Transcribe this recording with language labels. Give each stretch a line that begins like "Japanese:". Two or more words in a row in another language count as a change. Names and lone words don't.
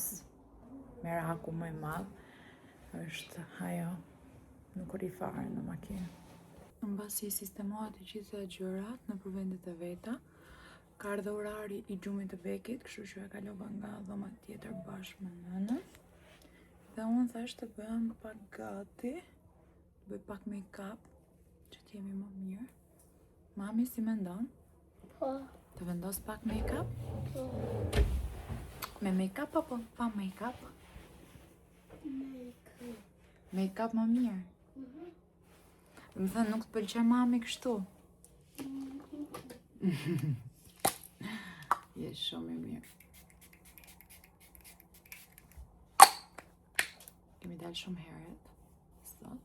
Albanian: Meraku më i madh është ajo, nuk rri fare në makinë. Mbasi sistemohet të gjitha gjërat në vendet e veta, ka ardhur orari i gjumit të Bekit, kështu që e kalova nga dhoma tjetër bashkë me nënën. Dhe unë thash të bëhem pak gati, bëj pak make-up, që t'jemi më mirë. Mami, si mendon? Po. Të vendos pak make-up? Po. Me make-up apo pa make-up? Make-up më mirë. Dhe më thënë, nuk të pëlqen mami kështu? Je shumë i mirë. Kemi dalë shumë herët sot.